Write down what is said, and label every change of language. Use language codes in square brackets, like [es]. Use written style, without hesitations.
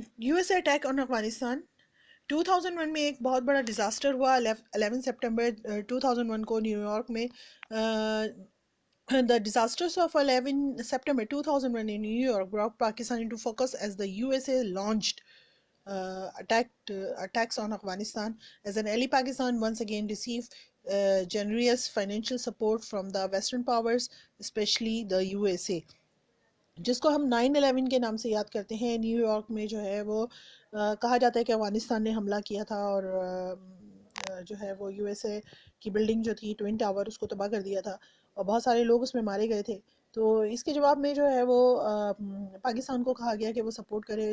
[ur] USA attack on Afghanistan. 2001 میں ایک بہت بڑا ڈیزاسٹر ہوا. 11 سپٹمبر 2001 کو نیو یارک میں [en] The disasters of 11 September 2001 in New York brought Pakistan into focus as the USA launched attacks on Afghanistan. As an ally, Pakistan once again received generous financial support from the Western powers, especially the USA. [ur] جس کو ہم 9/11 کے نام سے یاد کرتے ہیں. New York میں جو ہے وہ کہا جاتا ہے کہ افغانستان نے حملہ کیا تھا اور جو ہے وہ USA کی بلڈنگ جو تھی ٹوئن ٹاور, اس کو تباہ کر دیا تھا اور بہت سارے لوگ اس میں مارے گئے تھے. تو اس کے جواب میں جو ہے وہ پاکستان کو کہا گیا کہ وہ سپورٹ کرے.